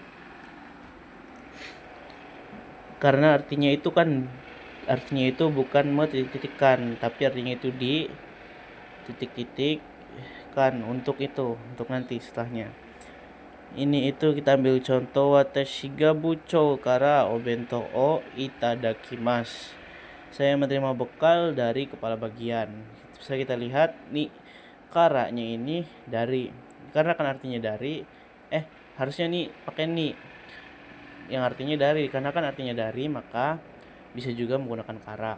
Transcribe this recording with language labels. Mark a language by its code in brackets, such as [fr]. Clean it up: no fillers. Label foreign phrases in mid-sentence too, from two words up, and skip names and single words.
[id] Karena artinya itu bukan titik-titikkan, tapi artinya itu di titik-titikkan untuk nanti setelahnya. Ini itu kita ambil contoh, [ja] 私が部長からお弁当をいただきます. [id] Saya menerima bekal dari kepala bagian. Bisa kita lihat nih, karanya ini dari, karena kan artinya dari harusnya nih pakai ni yang artinya dari, karena kan artinya dari, maka bisa juga menggunakan kara.